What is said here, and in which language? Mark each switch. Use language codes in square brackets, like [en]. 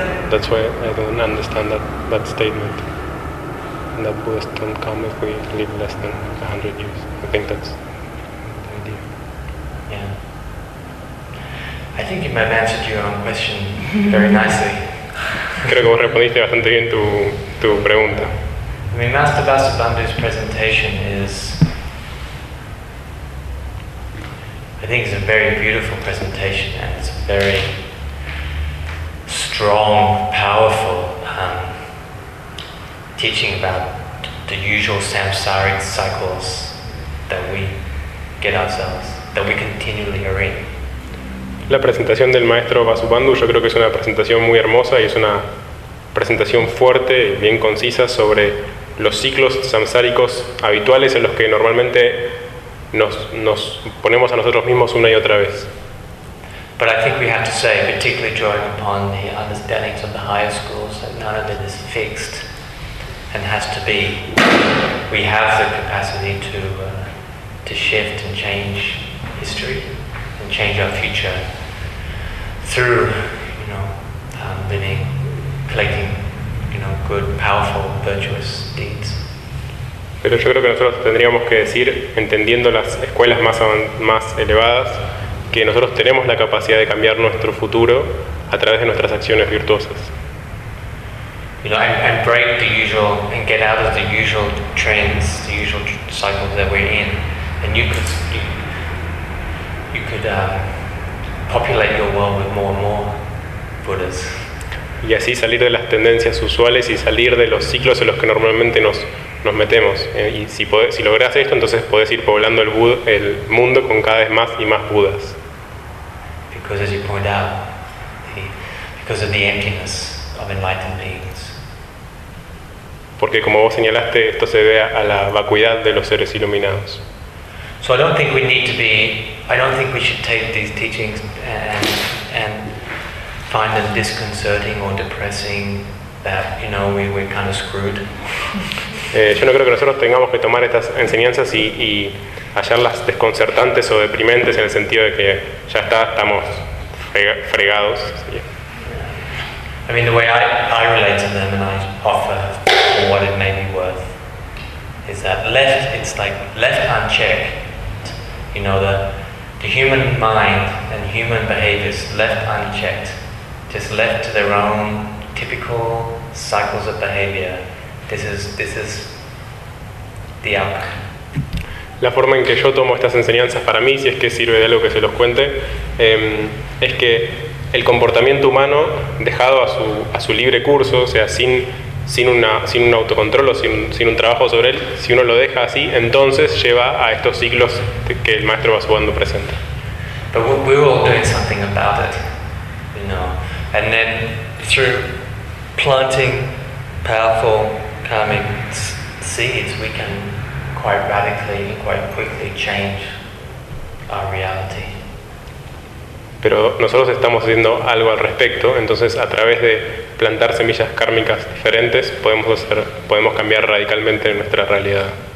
[en] That's why I don't understand that statement. And that Buddhas don't come if we live less than 100 years. I think that's the idea. Yeah. I think you might have answered your own question very nicely. [es] Creo que vos respondiste bastante bien tu pregunta. [en] I mean, Master Vasubandhu's presentation is, I think, it's a very beautiful presentation, and it's a very strong, powerful teaching about the usual samsaric cycles that we get ourselves, that we continually are in. [es] La presentación del maestro Vasubandhu, yo creo que es una presentación muy hermosa y es una presentación fuerte, bien concisa sobre los ciclos samsáricos habituales en los que normalmente nos ponemos a nosotros mismos una y otra vez. [en] But I think we have to say, particularly drawing upon the understandings of the higher schools, that none of it is fixed. And has to be. We have the capacity to shift and change history and change our future through, you know, living, collecting, you know, good, powerful, virtuous deeds. [es] Pero yo creo que nosotros tendríamos que decir, entendiendo las escuelas más elevadas, que nosotros tenemos la capacidad de cambiar nuestro futuro a través de nuestras acciones virtuosas. [en] You know, and break the usual, and get out of the usual trends, the usual cycles that we're in. And you could populate your world with more and more Buddhas. [es] Y así salir de las tendencias usuales y salir de los ciclos en los que normalmente nos metemos. Y si logras esto, entonces podés ir poblando el mundo con cada vez más y más Buddhas. [en] Because as you point out, because of the emptiness of enlightened beings. [es] Porque como vos señalaste, esto se debe a la vacuidad de los seres iluminados. [en] So I don't think we need to be, I don't think we should take these teachings and find them disconcerting or depressing, that, you know, we're kind of screwed. [es] Yo no creo que nosotros tengamos que tomar estas enseñanzas y hallarlas desconcertantes o deprimentes, en el sentido de que ya estamos fregados. ¿Sí? [en] Yeah. I mean, the way I relate to them and I offer what it may be worth is that it's like left unchecked, you know, the human mind and human behaviors left unchecked, just left to their own typical cycles of behavior. This is the outcome. [es] La forma en que yo tomo estas enseñanzas para mí, si es que sirve de algo que se los cuente, es que el comportamiento humano dejado a su libre curso, o sea, sin un autocontrol o sin un trabajo sobre él, si uno lo deja así, entonces lleva a estos ciclos que el maestro Vasubandhu presenta. [en] But we're all doing something about it, you know. And then through planting powerful karmic seeds, we can quite radically, quite quickly change our reality. [es] Pero nosotros estamos haciendo algo al respecto, entonces a través de plantar semillas kármicas diferentes podemos cambiar radicalmente nuestra realidad.